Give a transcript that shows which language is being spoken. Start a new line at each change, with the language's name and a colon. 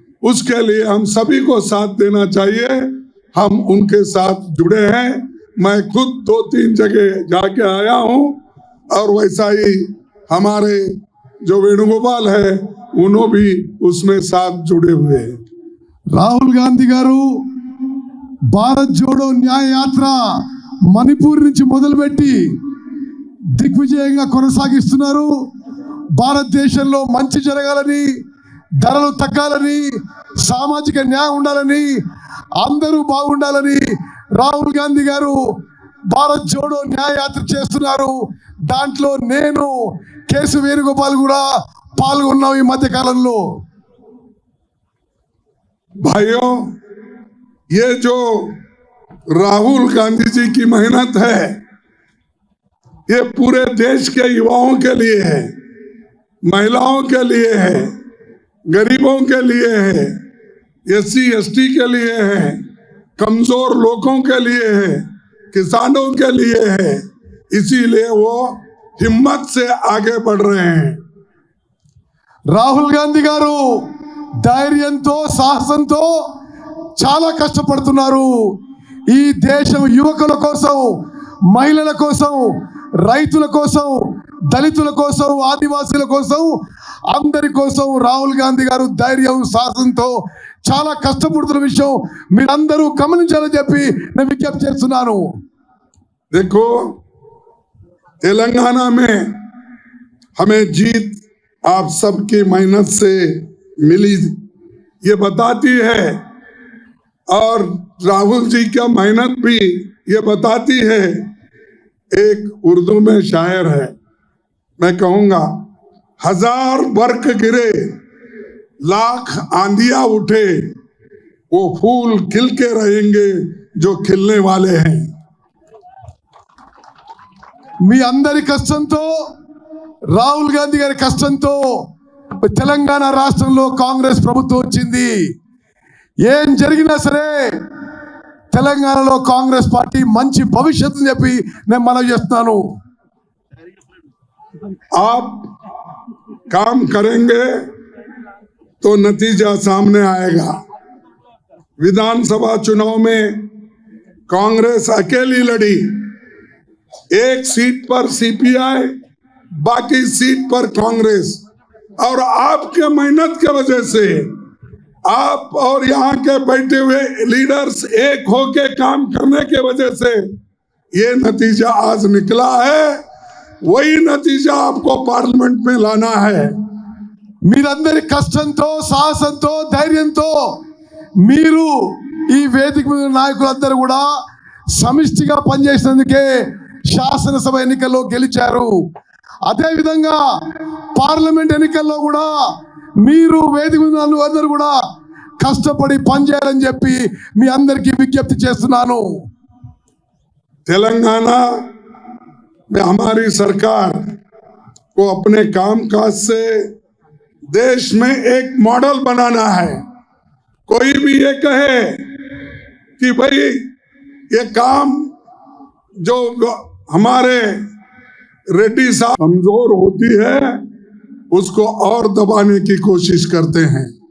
Hindi: उसके लिए हम सभी को साथ देना चाहिए। हम उनके साथ जुड़े हैं। मैं खुद 2-3 जगह जाके आया हूं, और वैसा ही हमारे जो वेणुगोपाल है उन्होंने भी उसमें साथ जुड़े हुए हैं।
Telugu: రాహుల్ గాంధీ గారు భారత్ జోడో న్యాయ యాత్ర మణిపూర్ నుంచి మొదలుపెట్టి దిగ్విజయంగా కొనసాగిస్తున్నారు. భారతదేశంలో మంచి జరగాలని, ధరలు తగ్గాలని, సామాజిక న్యాయం ఉండాలని, అందరూ బాగుండాలని రాహుల్ గాంధీ గారు భారత్ జోడో న్యాయ యాత్ర చేస్తున్నారు. దాంట్లో నేను కేసు వేణుగోపాల్ కూడా పాల్గొన్నాం ఈ మధ్య కాలంలో.
Hindi: भाइयों, ये जो राहुल गांधी जी की मेहनत है, ये पूरे देश के युवाओं के लिए है, महिलाओं के लिए है, गरीबों के लिए है, एससी एसटी के लिए है, कमजोर लोगों के लिए है, किसानों के लिए है। इसीलिए वो हिम्मत से आगे बढ़ रहे हैं।
Telugu: రాహుల్ గాంధీ గారు ధైర్యంతో, సాహసంతో చాలా కష్టపడుతున్నారు. ఈ దేశం యువకుల కోసం, మహిళల కోసం, రైతుల కోసం, దళితుల కోసం, ఆదివాసీల కోసం, అందరి కోసం రాహుల్ గాంధీ గారు ధైర్యం, సాహసంతో చాలా కష్టపడుతున్న విషయం మీరందరూ గమనించాలని చెప్పి నేను విజ్ఞప్తి చేస్తున్నాను.
Hindi: देखो, तेलंगाना में हमें जीत आप सबकी मेहनत से मिली, ये बताती है। और राहुल जी का मेहनत भी ये बताती है। एक उर्दू में शायर है, मैं कहूँगा, 1000 बर्क गिरे, लाख आंधियां उठे, वो फूल खिल के रहेंगे जो खिलने वाले हैं।
Telugu: మీ అందరి కష్టంతో రాహుల్ గాంధీ గారి కష్టంతో తెలంగాణ రాష్ట్రంలో కాంగ్రెస్ ప్రభుత్వం వచ్చింది. ఏం జరిగినా సరే తెలంగాణలో కాంగ్రెస్ పార్టీ మంచి భవిష్యత్తు చెప్పి నేను మనవి చేస్తున్నాను.
Hindi: आप काम करेंगे तो नतीजा सामने आएगा। विधानसभा चुनाव में कांग्रेस अकेली लड़ी, एक सीट पर सीपीआई, बाकी सीट पर कांग्रेस, और आपके मेहनत के वजह से आप और यहाँ के बैठे हुए लीडर्स एक होके काम करने के वजह से ये नतीजा आज निकला है। वही नतीजा आपको पार्लियामेंट में लाना है।
Telugu: మీరందరి కష్టంతో సాహసంతో ధైర్యంతో మీరు ఈ వేదిక మీద నాయకులందరూ కూడా సమిష్టిగా పనిచేసినందుకే శాసనసభ ఎన్నికల్లో గెలిచారు. అదేవిధంగా పార్లమెంట్ ఎన్నికల్లో కూడా మీరు వేదిక మీద అందరూ కూడా కష్టపడి పనిచేయాలని చెప్పి మీ అందరికీ విజ్ఞప్తి చేస్తున్నాను.
Hindi: तेलंगाना में हमारी सरकार को अपने कामकाज से देश में एक मॉडल बनाना है। कोई भी ये कहे कि भाई ये काम जो हमारे रेड्डी साहब कमजोर होती है उसको और दबाने की कोशिश करते हैं।